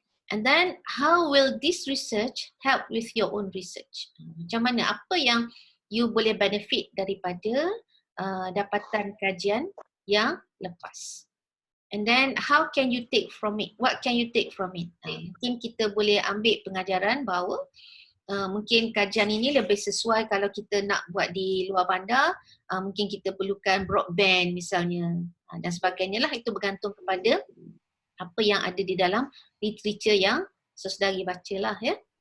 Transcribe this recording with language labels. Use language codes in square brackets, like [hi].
[en] And then, how will this research help with your own research? [ms] Macam mana, apa yang you boleh benefit daripada dapatan kajian yang lepas? [en] And then, how can you take from it? What can you take from it? [ms] Mungkin kita boleh ambil pengajaran bahawa mungkin kajian ini lebih sesuai kalau kita nak buat di luar bandar, mungkin kita perlukan broadband misalnya dan sebagainya lah. Itu bergantung kepada apa yang ada di dalam literature yang saudari baca lah ya.